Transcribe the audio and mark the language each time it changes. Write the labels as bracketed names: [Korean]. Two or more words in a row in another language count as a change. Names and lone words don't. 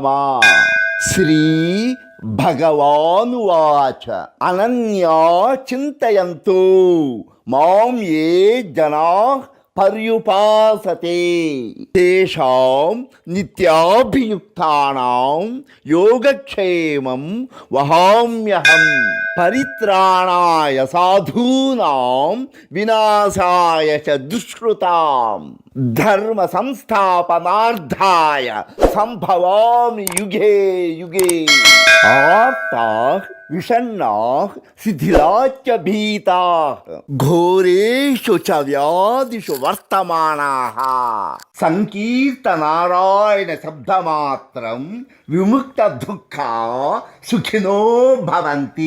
[Sanskrit] శ్రీ భగవానువాచ అనన్యా చింతయంతో మాం ఏ జనాః పర్యుపాసతే తేషాం నిత్యాభియుక్తానాం యోగక్షేమం వహామ్యహం. పరిత్రాణాయ సాధూనాం వినాశాయ చ దుష్కృతాం ధర్మ సంస్థాపనార్థాయ సంభవామి యుగే యుగే. ఆర్తాః విషణ్ణాః శిథిలాశ్చ భీతాః ఘోరేషు చ వ్యాధిషు వర్తమానాః సంకీర్తనారాయణ శబ్దమాత్రం విముక్త దుఃఖా సుఖినో భవంతి.